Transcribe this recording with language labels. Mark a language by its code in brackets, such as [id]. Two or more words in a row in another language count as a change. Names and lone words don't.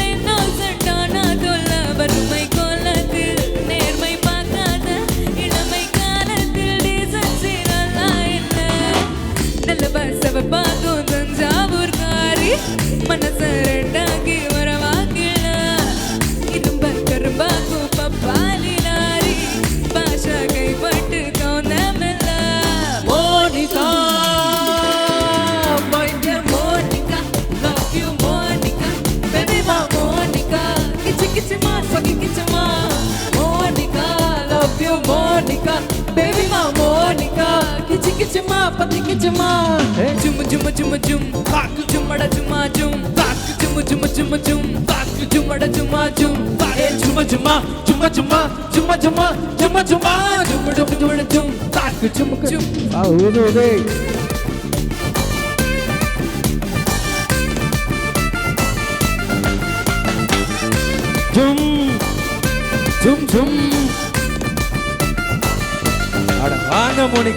[ta] இன்னும் சட்டானா தொல்ல வறுமை கோலத்தில் நேர்மை பார்க்காத இளமை காலத்தில் டீசன்சி நல்லா என்ன நல்ல பசவ பார்க்கும் தஞ்சாவூர் காரி மனச ரெண்டாக்கி வரவாக்கில இரும்ப கரும்பாக்கும் பப்பாலி நாரி பாஷா கைப்பட்டு கவுந்தமில்ல [en] Monica, my dear Monica, love you Monica, baby ma Monica, kichi kichi ma sagi kichi ma Monica, love you Monica, baby ma Monica, kichi kichi ma pati kichi ma ஜும் ஜும் ஜும் ஜும் tak ஜும்மட ஜும்மா ஜும் tak ஜும் ஜும் ஜும் ஜும் tak ஜும்மட ஜும்மா ஜும் jumma jumma jumma jumma jumma jumma jumma jumma ஜும் ஜும் ஜும் ஜும் tak jum ஜும் udu udu jum jum jum [ta] அட வாங்க மோனிகா